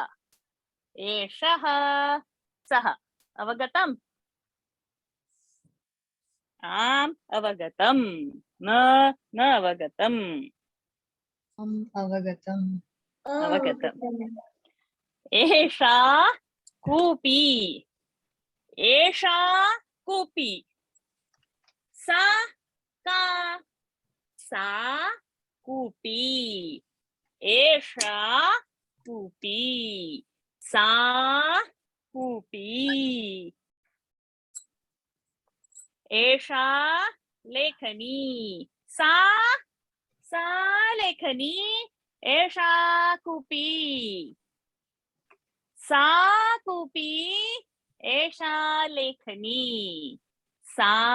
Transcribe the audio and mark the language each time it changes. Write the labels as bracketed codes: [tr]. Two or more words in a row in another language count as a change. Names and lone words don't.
[sa] एषः सः। अवगतम्. Avagatam. न अवगतम्. Avagatam. अवगतम्। एषा कूपी. एषा कूपी. सः कः. सा कूपी. एषा कूपी. Sa कूपी एषा लेखनी सा लेखनी एषा कूपी सा कूपी एषा लेखनी सा